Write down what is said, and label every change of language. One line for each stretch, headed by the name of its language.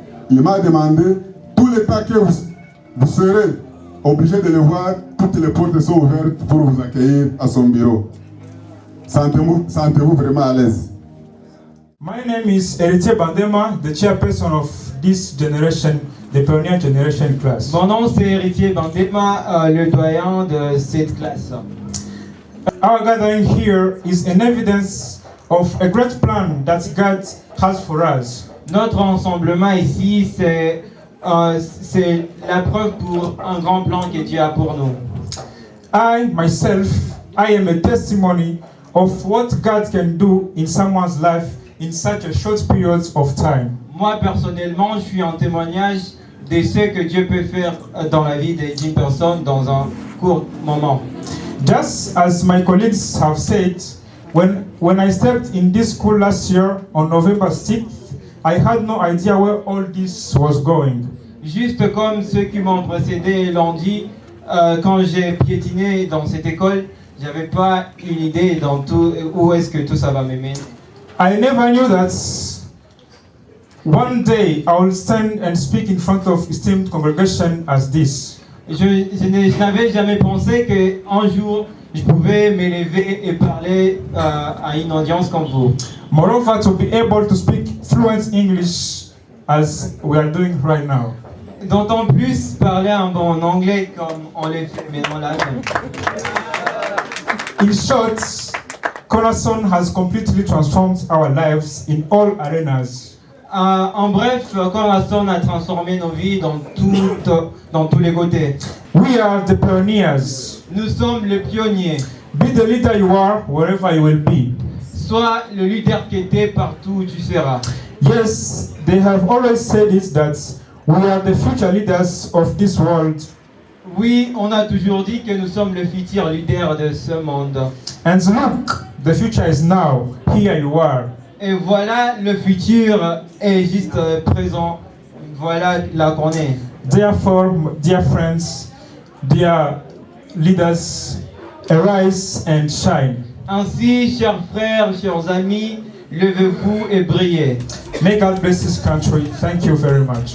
French: Il m'a demandé, tout le temps que vous serez obligé de le voir, toutes les portes sont ouvertes pour vous accueillir à son bureau. Sentez-vous vraiment à l'aise.
English: My name is Héritier Bandema, the chairperson of this generation, the Pioneer Generation class.
French: Mon nom c'est Héritier Bandema, le doyen de cette classe.
English: Our gathering here is an evidence of a great plan that God has for us.
French: Notre rassemblement ici, c'est la preuve pour un grand plan que Dieu a pour nous.
English: I, myself, I am a testimony of what God can do in someone's life in such a short period of time.
French: Moi, personnellement, je suis un témoignage de ce que Dieu peut faire dans la vie d'une personne dans un court moment.
English: Just as my colleagues have said, when I stepped in this school last year on November 6th, I had no idea where all this was going.
French: Juste comme ceux qui m'ont précédé l'ont dit, quand j'ai piétiné dans cette école, j'avais pas une idée dans tout, où est-ce que tout ça va m'amener.
English: I never knew that one day I will stand and speak in front of esteemed congregation as this.
French: Je n'avais jamais pensé qu'un jour, je pouvais m'élever et parler à une audience comme vous.
English: Moreover, to be able to speak fluent English as we are doing right now.
French: D'autant plus parler un bon anglais comme on le fait maintenant là.
English: In short, Cornerstone has completely transformed our lives in all arenas.
French: En bref, Cornerstone a transformé nos vies dans tous les côtés.
English: We are the pioneers.
French: Nous sommes les pionniers.
English: Be the leader you are wherever you will be.
French: Sois le leader qui était partout où tu seras.
English: Yes, they have always said it that we are the future leaders of this world.
French: Oui, on a toujours dit que nous sommes le futur leader de ce monde.
English: And look, the future is now. Here you are.
French: Et voilà, le futur est juste présent. Voilà là qu'on est.
English: Therefore, dear friends, dear leaders, arise and shine.
French: Ainsi, chers frères, chers amis, levez-vous et brillez.
English: May God bless this country. Thank you very much.